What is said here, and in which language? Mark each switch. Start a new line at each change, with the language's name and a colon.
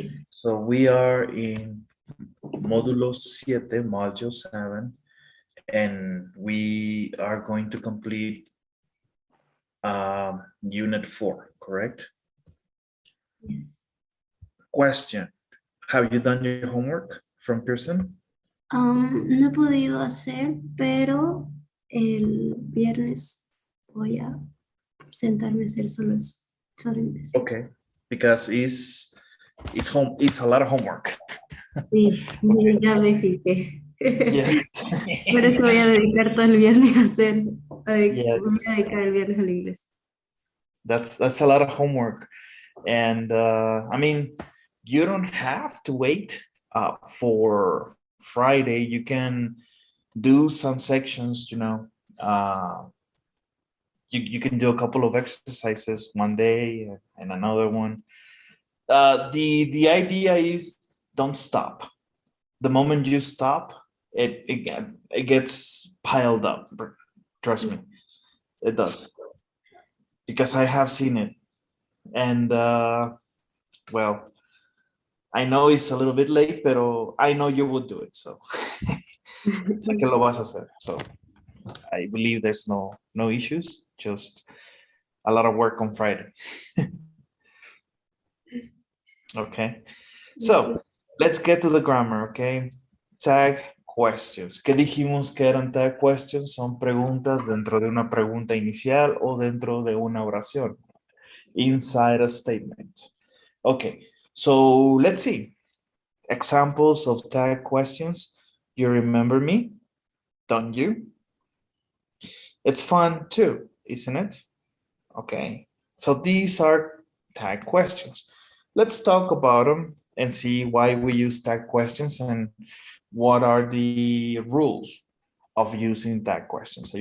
English: So we are in Módulo 7, Module 7, and we are going to complete Unit 4, correct? Yes. Question. Have you done your homework from Pearson?
Spanish: No he podido hacer, pero el viernes voy a sentarme a hacer solo eso. Solo inglés.
English: Okay, because it's a lot of homework.
Spanish: Sí, ya me fijé.
English: Yes.
Spanish: Por eso voy a dedicar todo el viernes a hacer, voy a
English: Yes.
Spanish: dedicar el viernes al inglés.
English: That's a lot of homework. And I mean, you don't have to wait for Friday. You can do some sections, you can do a couple of exercises one day and another one. The idea is don't stop. The moment you stop, it gets piled up. Trust me, it does. Because I have seen it. And well, I know it's a little bit late,
Spanish: pero
English: I know you will do it. So
Spanish: sé que lo vas a hacer.
English: So I believe there's no issues. Just a lot of work on Friday. Okay, so let's get to the grammar, okay? Tag questions.
Spanish: ¿Qué dijimos que eran tag questions? Son preguntas dentro de una pregunta inicial o dentro de una oración.
English: Inside a statement. Okay, so let's see. Examples of tag questions. You remember me, don't you? It's fun too, isn't it? Okay, so these are tag questions. Let's talk about them and see why we use tag questions and what are the rules of using tag questions.